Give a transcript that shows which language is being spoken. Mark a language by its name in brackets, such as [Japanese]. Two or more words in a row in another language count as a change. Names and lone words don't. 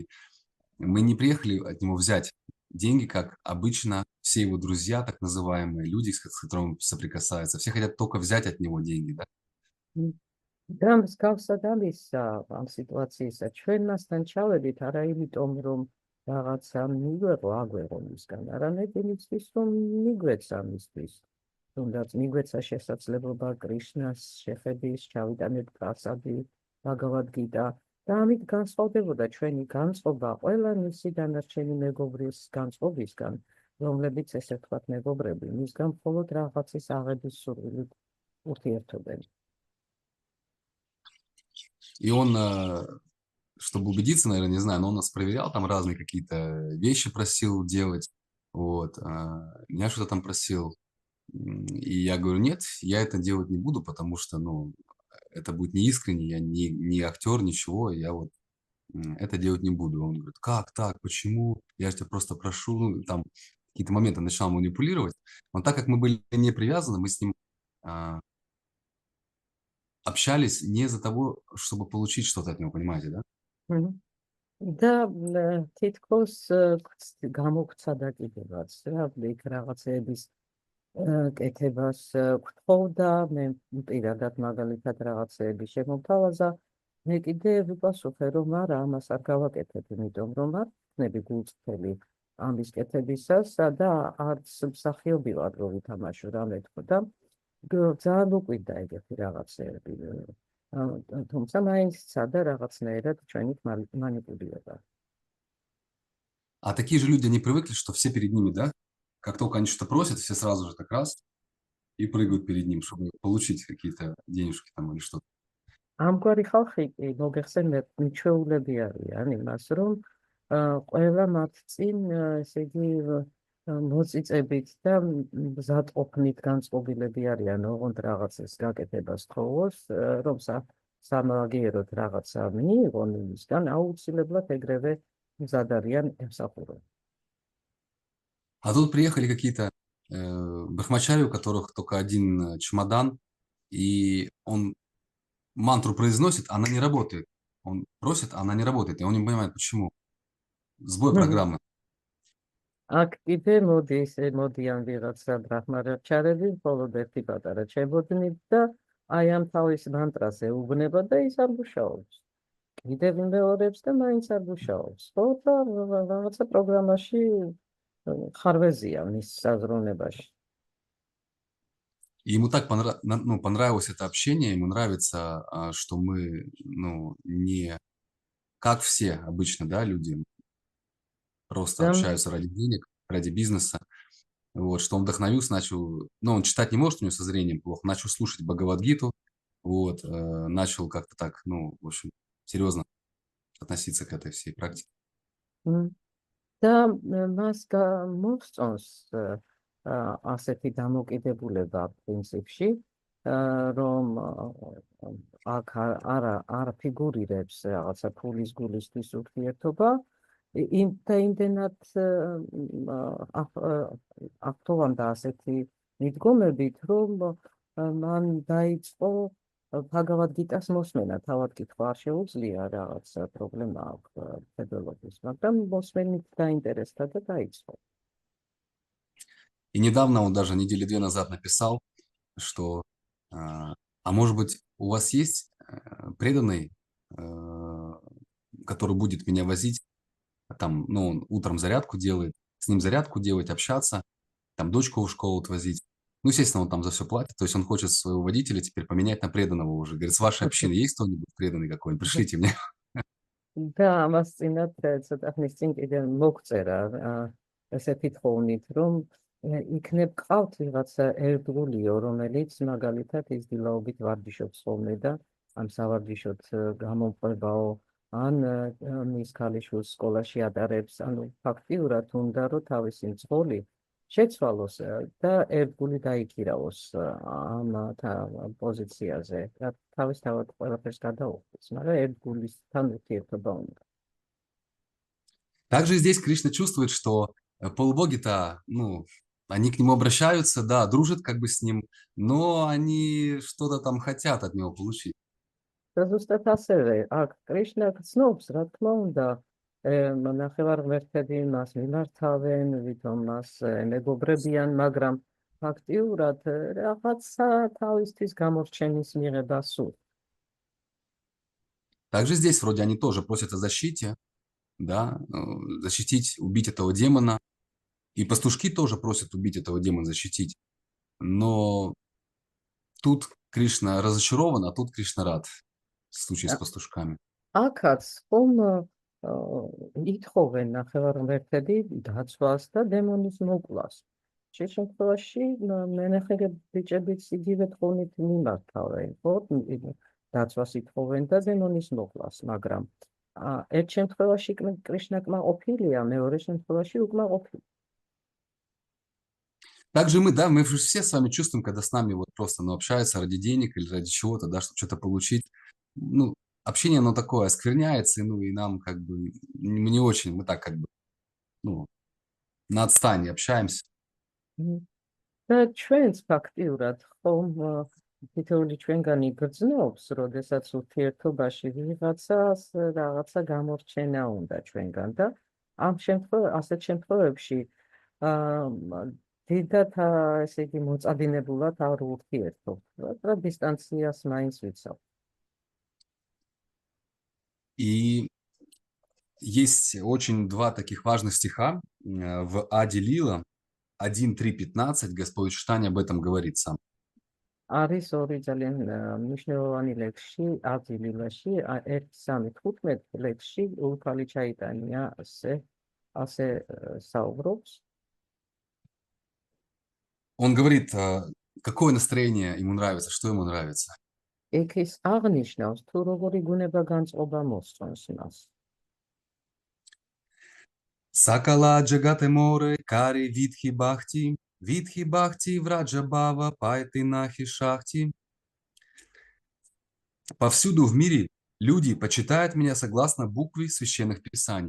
[Russian] Мы не приехали от него взять деньги, как обычно все его друзья, так называемые люди, с которыми он соприкасается. Все хотят только взять от него деньги, да? [Georgian] და მსგავსად ამისა ამ სიტუაციისა ჩვენ მასთან ჩავედით არა იმიტომ რომ რაღაცა მიგვეღო აგვეღო მისგან, არამედ იმისთვის რომ მიგვეცა ამისთვის. თუნდაც მიგვეცა შესაძლებლობა კრიშნას შეხედის, ჩავიტანეთ პრასადი, ბაგავად-გიტა და ამით განსხვავდებოდა ჩვენი განწყობა ყველა მისი დანარჩენი მეგობრის განწყობისგან, რომლებიც ესე ვთქვათ მეგობრები, მისგან მხოლოდ რაღაცის აღების სურვილით ურთიერთობენ. [Russian] И он, чтобы убедиться, наверное, не знаю, но он нас проверял, там разные какие-то вещи просил делать, вот, меня что-то там просил, и я говорю, нет, я это делать не буду, потому что, ну, это будет неискренне, я не актер, ничего, я вот это делать не буду. Он говорит, как так, почему, я же тебя просто прошу, ну, там какие-то моменты начал манипулировать, но так как мы были не привязаны, мы с ним общались не из-за того, чтобы получить что-то от него, понимаете, да? [Georgian] და თითქოს გამოგვცადა კიდევაც რა იქ რაღაცეების კეთებას გთხოვდა, მე პირადად მაგალითად რაღაცეების შემოთავაზა, მე კიდე ვიპასუხე რომ არა, ამას არ გავაკეთებ, იმიტომ რომ არ ვქნები გულწრფელი ამის კეთებისას და არც მსახიობი ვარ რომ ვითამაშო რამე თქო და ძალიან უყვირდა ეგეთი რაღაცეები. თუმცა მაინც ცადა რაღაცნაირად ჩვენით манипулировал. [Russian] А такие же люди, они привыкли, что все перед ними, да? Как только они что-то просят, все сразу же так раз и прыгают перед ним, чтобы получить какие-то денежки там или что-то. [Georgian] ამგვარი ხალხი კი მოგეხსენებათ მიჩვეულები არიან იმას, რომ ყველა მათ წინ ესე იგი მოწიწებით და მზადყოფნით განწყობილები არიან, ოღონდ რაღაცას გაკეთებას თხოვოს, რომ სამაგიეროდ რაღაცა მიიღონ იმისგან, აუცილებლად ეგრევე მზად არიან ემსახურონ. [Russian] А тут приехали какие-то брахмачари, у которых только один чемодан, и он мантру произносит, она не работает. Он просит, она не работает, и он не понимает, почему. Сбой программы. [Georgian] აქ კიდე მოდიან ვიღაცა ბრაჰმაჩარები, მხოლოდ ერთი პატარა ჩებოდნით და აი ამ თავის მანტრაზე უბნება და ის არ მუშაობს. კიდევ იმეორებს და მაინც არ мушаობს. ხო და რაღაცა პროგრამაში ხარვეზია მის საზრუნებაში. [Russian] И ему так понравилось это общение, ему нравится, что мы, ну, не как все обычно, да, люди просто общаются ради денег, ради бизнеса. Вот, что он вдохновился, начал, ну, он читать не может, у него со зрением плохо, начал слушать Бхагавад-гиту, вот, начал как-то так, ну, в общем, серьезно относиться к этой всей практике. [Georgian] და მას მოსწონს ასეთი დამოკიდებულება პრინციპში, რომ აქ არ ფიგურირებს რაღაცა ფულის გულისთვის ურთიერთობა, იმდენად აქტოვანდა ასეთი მიდგომებით, რომ მან დაიწყო ბჰაგავად-გიტას მოსმენა, თავად კითხვა არ შეუძლია, რაღაცა პრობლემა აქვს მხედველობის, მაგრამ მოსმენით დაინტერესდა და დაიწყო. [Russian] И недавно он даже недели 2 назад написал, что, а может быть, у вас есть преданный, который будет меня возить, там, ну, он утром зарядку делает, с ним зарядку делать, общаться, там, дочку в школу отвозить. Ну, естественно, он там за все платит, то есть он хочет своего водителя теперь поменять на преданного уже. Говорит, с вашей общины есть кто-нибудь преданный какой-нибудь? Пришлите мне. Да, [Georgian] ამას წინათ ცოტა ხნის წინ კიდე მოგწერა ესეთი თხოვნით, რომ იქნებ ყავთ ვიღაცა ერთგულიო, რომელიც მაგალითად ის დილაობით ვარჯიშობს ხოლმე და ამ სავარჯიშოდ გამომყვებაო ან მის ქალიშვილს სკოლაში ატარებს, ანუ ფაქტიურად უნდა რომ თავისი მძღოლი შეცვალოს და ერთგული დაიქირავოს ამ პოზიციაზე. თავისთავად ყველაფერს გადაუხდის, მაგრამ ერთგულისთან ურთიერთობა უნდა. [Russian] Также здесь Кришна чувствует, что полубоги-то, они к нему обращаются, да, дружат как бы с ним, но они что-то там хотят от него получить. [Georgian] და ზუსტად ასევე, აქ კრიშნა გრძნობს, რა თქმა უნდა, ნახევარმერთები მას მიმართავენ, ვითომ მას მეგობრებიან, მაგრამ ფაქტიურად რაღაცა თავისთვის გამორჩენის მიღება სურს. [Russian] Также здесь вроде они тоже просят о защите, да, защитить, убить этого демона. И пастушки тоже просят убить этого демона, защитить. Но тут Кришна разочарован, а тут Кришна рад. В случае с пастушками. [Georgian] აქაც ხომ ითხოვენ ნახევარმერთები დაცვას და დემონის მოკვლას. შენ შემთხვევაში მენახე ბიჭებიც იგივე თხოვნით მიმართავენ, ხო? დაცვას ითხოვენ და დემონის მოკვლას, მაგრამ ერთ შემთხვევაში კრიშნა კმაყოფილია, მეორე შემთხვევაში უკმაყოფილია. [Russian] Также мы все с вами чувствуем, когда с нами вот просто общаются ради денег или ради чего-то, да, чтобы что-то получить. Общение, оно такое, оскверняется, и нам как бы не очень, мы так как бы, на отстании общаемся. [Georgian] და ჩვენს ფაქტიურად ხომ თითოეული ჩვენგანი გრძნობს, როდესაც ურთიერთობაში ვიღაცას რაღაცა გამორჩენა უნდა ჩვენგან და ასეთ შემთხვევებში დიდად ესე იგი მოწადინებულად არ ურთიერთობთ, რა დისტანციას მაინც ვიცავ. [Russian] И есть очень два таких важных стиха в Ади Лила, 1.3.15, Господь Читания об этом говорит сам. [Georgian] არის ორი ძალიან მნიშვნელოვანი ლექსი ადი ლილაში, 1.3.15 ლექსში ურფალი ჩაიტანია ასე საუბრობს. [Russian] Он говорит, какое настроение ему нравится, что ему нравится. [Georgian] იქ ის აღნიშნავს, თუ როგორი გუნება განწყობა მოსწონს მას. [Bangla] সকল জগতে মোরে, করি বিধি ভক্তি, ব্রজ ভাব, পাইতে নাহি শক্তি. [Russian] Повсюду в мире люди почитают меня согласно букве священных писаний.